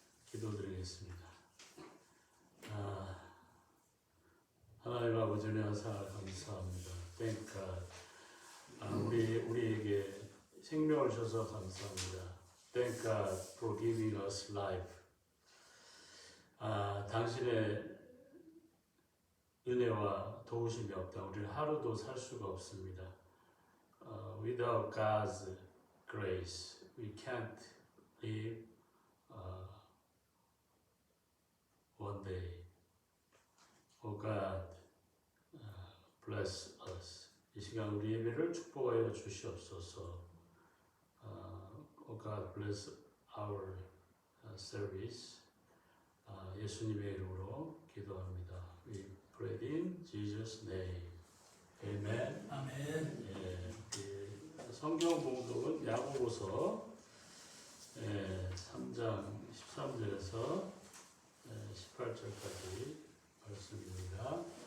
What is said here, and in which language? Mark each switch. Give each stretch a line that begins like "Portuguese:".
Korean: 기도드리겠습니다. 하나님 아버지 은혜하사 감사합니다.
English: Thank God.
Korean: 우리에게 생명을 주셔서 감사합니다.
English: Thank God for giving us life.
Korean: 당신의 은혜와 도우심이 없다. 우리는 하루도 살 수가 없습니다.
English: Without God's grace, we can't live one day. Oh God, bless us.
Korean: 이 시간 우리 예배를 축복하여 주시옵소서.
English: Oh God, bless our service.
Korean: 예수님의 이름으로 기도합니다.
English: We pray in Jesus' name. Amen.
Korean: 아멘. 성경 봉독은 야고보서 3장 13절에서 18절까지 말씀입니다.